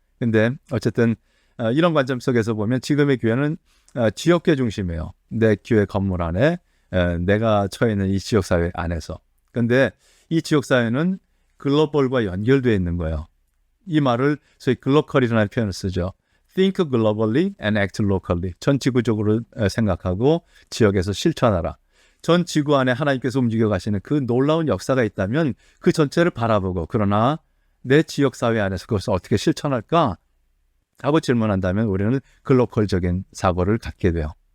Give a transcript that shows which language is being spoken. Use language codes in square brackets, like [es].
[ko] 근데 어쨌든 이런 관점 속에서 보면 지금의 교회는 지역교회 중심이에요. 내 교회 건물 안에 내가 처해 있는 이 지역사회 안에서. 근데 이 지역사회는 글로벌과 연결되어 있는 거예요. 이 말을 소위 글로컬이라는 표현을 쓰죠. [en] Think globally and act locally. [ko] 전 지구적으로 생각하고 지역에서 실천하라. 전 지구 안에 하나님께서 움직여 가시는 그 놀라운 역사가 있다면 그 전체를 바라보고 그러나 내 지역사회 안에서 그것을 어떻게 실천할까? 하고 질문한다면 우리는 글로컬적인 사고를 갖게 돼요.